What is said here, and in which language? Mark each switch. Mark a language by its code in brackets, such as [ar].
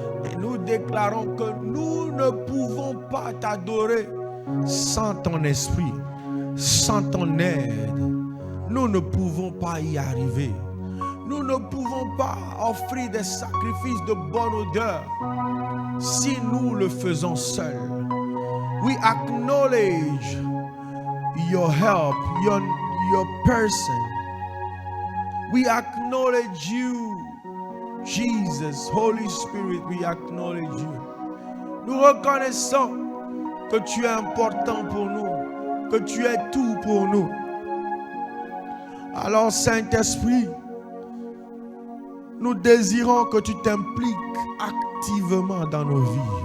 [fr] Et nous déclarons que nous ne pouvons pas t'adorer sans ton esprit, sans ton aide. Nous ne pouvons pas y arriver. Nous ne pouvons pas offrir des sacrifices de bonne odeur si nous le faisons seuls. [en] We acknowledge your help, your person. We acknowledge you Jesus, Holy Spirit, we acknowledge you. [fr] Nous reconnaissons que tu es important pour nous, que tu es tout pour nous. Alors, Saint-Esprit, nous désirons que tu t'impliques activement dans nos vies.